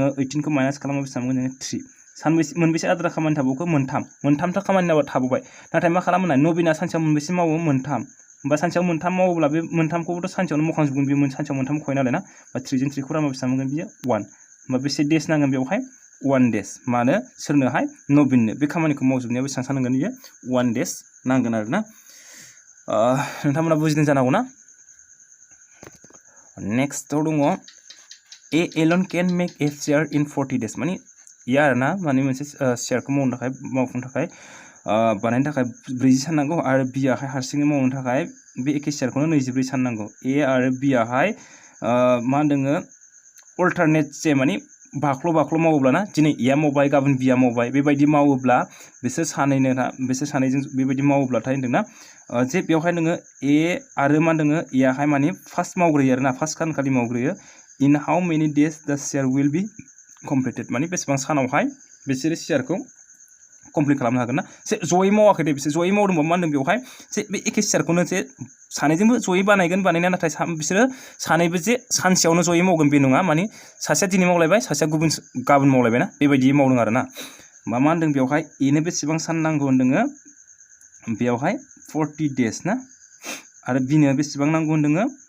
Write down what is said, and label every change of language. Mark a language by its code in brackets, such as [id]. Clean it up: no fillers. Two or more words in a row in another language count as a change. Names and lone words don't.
[brx] 18 खौ माइनास खालामोबा बेसेबां मोनगोन 3 मोनबेसे आद्रा खामानि थाबावखो मोनथामथा खामानि थाबावबाय नाथाय मा खालामो नबिना सानसेयाव मोनबेसे मावो मोनथाम होमबा सानसेयाव मोनथाम मावोब्ला बे मोनथामखौबोथ' सानसेयावनो मावखांजोबगोन बे सानसेयाव मोनथाम मावखायो नालाय ना बा 3 जों 3 खौ रानबा बेसेबां मोनगोन बियो 1 होमबा बेसे डेज नांगोन बेवहाय 1 days मानो सोरनोहाय नबिननो बे खामानिखौ मावजोबनायाव बेसेबां सान नांगोन बियो 1 days नांगोन आरो ना नोंथांमोना बुजिदों जानांगौ ना नेक्स्टआव दङ [en] A alone can make a share in 40 days [brx] माने या आरो ना माने मोनसे शेयारखौ मावफुंनो थाखाय बानायनो थाखाय 40 सान नांगौ आरो बियाहाय हारसिङै मावनो थाखाय बे एखे शेयारखौनो 24 सान नांगौ ए आरो बियाहाय मा होनदोङो अल्टारनेट जे माने बाख्ल' मावोब्ला ना दिनै एया मावबाय गाबोन बिया मावबाय बेबायदि मावोब्ला बिसोर सानैजों बेबायदि मावोब्लाथाय होनदोंना जे बेवहाय नोङो ए आरो मा होनदोङो एयाहाय माने फार्स्ट मावग्रोयो आरो ना फार्स्ट सानखालि मावग्रोयो [en] in how many days the share will be completed [brx] माने बेसेबां सानावहाय बिसोरो शेयारखौ कमप्लिट खालामनो हागोन ना जयै मावाखै दे बिसोर जयै मावदोंबा मा होनदों बेवहाय जे बे एखे शेयारखौनो जे सानैजोंबो जयै बानायनाया नाथाय बिसोरो सानैबो जे सानसेयावनो जयै मावगोन बे नङा माने सासेया दिनै मावलायबाय सासेया गाबोन मावलायबाय ना बेबायदि मावदों आरो ना मा होनदों बेवहाय एनो बेसेबां सान नांगौ होनदोङो बेवहाय 40 days ना आरो बिनो बेसेबां नांगौ होनदोङो